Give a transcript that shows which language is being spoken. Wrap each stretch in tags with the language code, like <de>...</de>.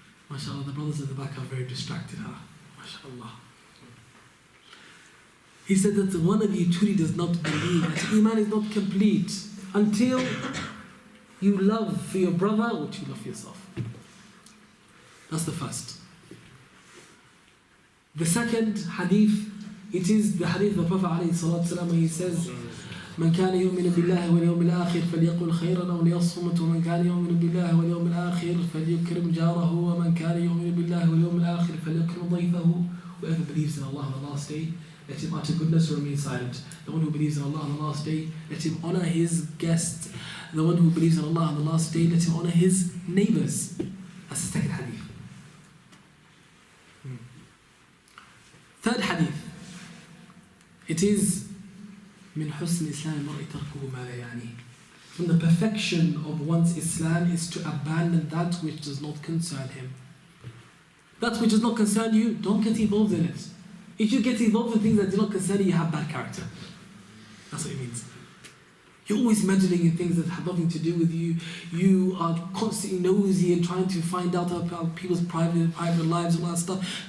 <en>MashaAllah, the brothers at the back are very distracted. Huh? MashaAllah. He said that one of you truly does not believe, that Iman is not complete until you love for your brother what you love for yourself. That's the first. The second hadith, it is the hadith of the Prophet ﷺ, where he says,</en> <ar>من كان يؤمن بالله واليوم الآخر فليقل خيرا أو ليصمت ومن كان يؤمن بالله واليوم الآخر فليكرم جاره ومن كان يؤمن بالله واليوم الآخر فليكرم ضيفه.</ar> <en>Whoever believes in Allah on the last day, let him utter goodness or remain silent. The one who believes in Allah on the last day, let him honor his guest. The one who believes in Allah on the last day, let him honor his neighbors. That's the second hadith. Third hadith. It is</en> <ar>من حسن إسلام المرء تركه ما لا يعنيه.</ar> <en>From the perfection of one's Islam is to abandon that which does not concern him. That which does not concern you, don't get involved in it. If you get involved in things that do not concern you, you have bad character. That's what it means. You're always meddling in things that have nothing to do with you. You are constantly nosy and trying to find out about people's private lives and all that stuff.</en>